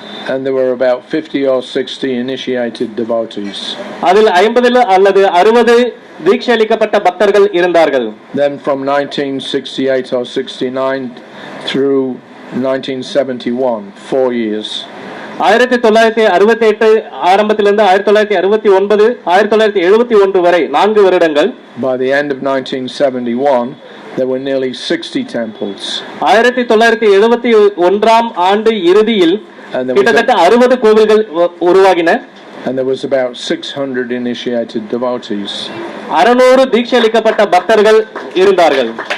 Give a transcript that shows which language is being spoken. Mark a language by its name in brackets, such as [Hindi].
[English] And there were about 50 or 60 initiated devotees. [Tamil] அதில் 50 அல்லது 60 தீட்சை அளிக்கப்பட்ட பக்தர்கள் இருந்தார்கள். [English] Then from 1968 or 69 through 1971, 4 years. [Tamil] 1968 ஆரம்பத்திலிருந்து 1969 1971 வரை 4 வருடங்கள். [English] By the end of 1971 there were nearly 60 temples. [Tamil] 1971 ஆண்டு இறுதியில் கிட்டத்தட்ட 60 கோவில்கள் உருவாகின. [English] And there was about 600 initiated devotees. [Tamil] 600 தீட்சை அளிக்கப்பட்ட பக்தர்கள் இருந்தார்கள்.